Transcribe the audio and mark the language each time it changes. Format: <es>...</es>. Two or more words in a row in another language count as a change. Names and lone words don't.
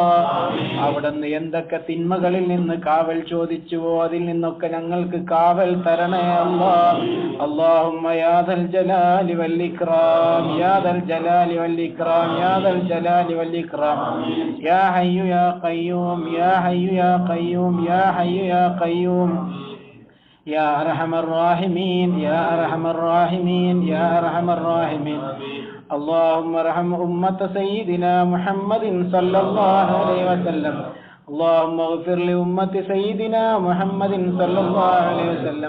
<ml>അവിടുന്ന് എന്തൊക്കെ തിന്മകളിൽ നിന്ന് കാവൽ ചോദിച്ചുവോ അതിൽ നിന്നൊക്കെ ഞങ്ങൾക്ക് കാവൽ തരണേ അല്ലാ.</ml> <ar>اللهم يا ذا الجلال والإكرام، يا ذا الجلال والإكرام، يا ذا الجلال والإكرام، يا حي يا قيوم، يا حي يا قيوم، يا حي يا قيوم, يا أرحم الراحمين، يا أرحم الراحمين، يا أرحم الراحمين. اللهم ارحم أمة سيدنا محمد صلى الله عليه وسلم. اللهم اغفر لأمة سيدنا محمد صلى الله عليه وسلم.</ar>